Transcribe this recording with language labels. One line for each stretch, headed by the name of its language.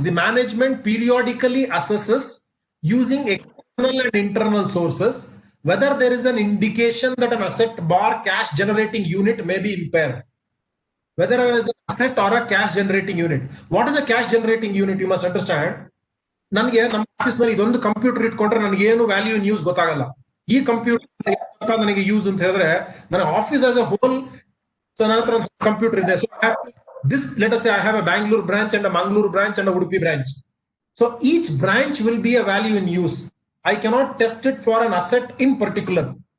English: The management periodically assesses using external and internal sources whether there is an indication that an asset bar cash generating unit may be impaired. Whether there is an asset or a cash generating unit. What is a cash generating unit? You must understand.
Kannada: ನನಗೆ ನಮ್ಮ office ನಲ್ಲಿ ಇದೊಂದು computer ಇಟ್ಕೊಂಡ್ರೆ ನನಗೆ ಏನು value in use ಗೊತ್ತಾಗಲ್ಲ. ಈ computer ನನಗೆ ಯೂಸ್ ಅಂತ ಹೇಳಿದ್ರೆ ನನ್ನ ಆಫೀಸ್ ಆಸ್ ಅ ಹೋಲ್ ನನ್ನ ಹತ್ರ ಒಂದು ಕಂಪ್ಯೂಟರ್ ಇದೆ.
English: So this, let us say I have a Bengaluru branch and a Mangaluru branch and a Udupi branch. So each branch will be a value in use. I cannot test it for an asset in particular.